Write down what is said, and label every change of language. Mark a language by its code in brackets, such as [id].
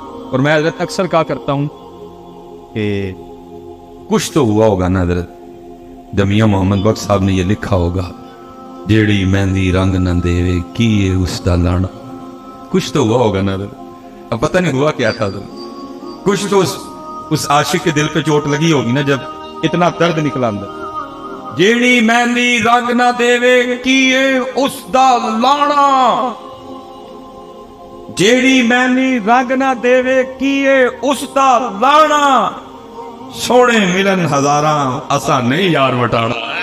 [ur] اور میں حضرت اکثر کہا کرتا ہوں کہ کچھ تو ہوا ہوگا نا حضرت جب میاں محمد بخش صاحب نے یہ لکھا ہوگا [pa] جیڑی مہندی رنگ نہ دے کی اس دا لانا. [ur] کچھ تو ہوا ہوگا نا حضرت. اب پتہ نہیں ہوا کیا تھا حضرت. کچھ تو اس عاشق کے دل پہ چوٹ لگی ہوگی نا جب اتنا درد نکلا اندر. [pa] جیڑی مہندی رنگ نہ دے کی اس دا لانا. جیڑی مہندی رنگ نہ دے کی اس دا لانا. سونے ملن ہزاراں اسا نہیں یار وٹانا.